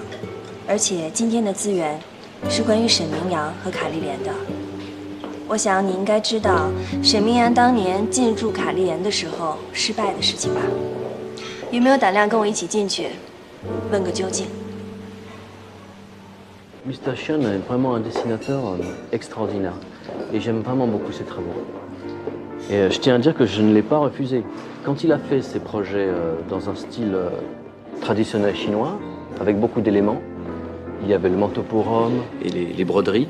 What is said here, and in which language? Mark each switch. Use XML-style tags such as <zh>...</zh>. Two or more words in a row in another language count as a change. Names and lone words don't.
<zh>而且今天的资源是关于沈明阳和卡莉莲的。我想你应该知道沈明阳当年进驻卡莉莲的时候失败的事情吧？有没有胆量跟我一起进去，问个究竟</zh> <fr>Mr. Chen est vraiment un dessinateur extraordinaire et j'aime vraiment beaucoup ses travaux. Et je tiens à dire que je ne l'ai pas refusé. Quand il a fait ses projets dans un style traditionnel chinois, avec beaucoup d'éléments, il y avait le manteau pour homme et les broderies.</fr>